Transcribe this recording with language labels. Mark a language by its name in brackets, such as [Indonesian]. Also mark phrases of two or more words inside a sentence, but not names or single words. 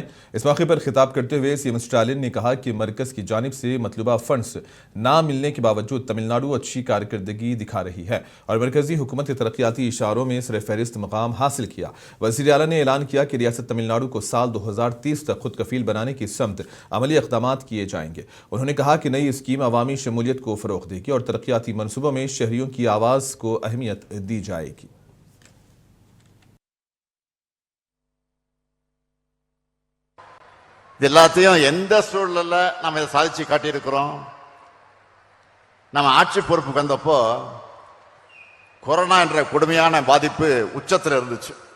[Urdu] اس موقع پر خطاب کرتے ہوئے سی ایم اسٹالن نے کہا کہ مرکز کی جانب سے مطلوبہ فنڈز نہ ملنے کے باوجود تمل ناڈو اچھی کارکردگی دکھا رہی ہے اور مرکزی حکومت کے ترقیاتی اشاروں میں سرفہرست مقام حاصل کیا किया। وزیر اعلیٰ نے اعلان کیا کہ ریاست تمل ناڈو کو سال 2030 تک خود کفیل بنانے کی سمت عملی اقدام کیے جائیں گے. انہوں نے کہا کہ نئی اسکیم عوامی شمولیت کو فروغ دے گی اور ترقیاتی منصوبوں میں شہریوں کی آواز کو اہمیت دی جائے گی. [Tamil] எல்லாத்தையும் எந்த சூழல்ல நம்ம இதை சாதிச்சு காட்டியிருக்கிறோம். நம்ம ஆட்சி பொறுப்புக்கு வந்தப்போ கொரோனா என்ற கொடுமையான பாதிப்பு உச்சத்தில் இருந்துச்சு.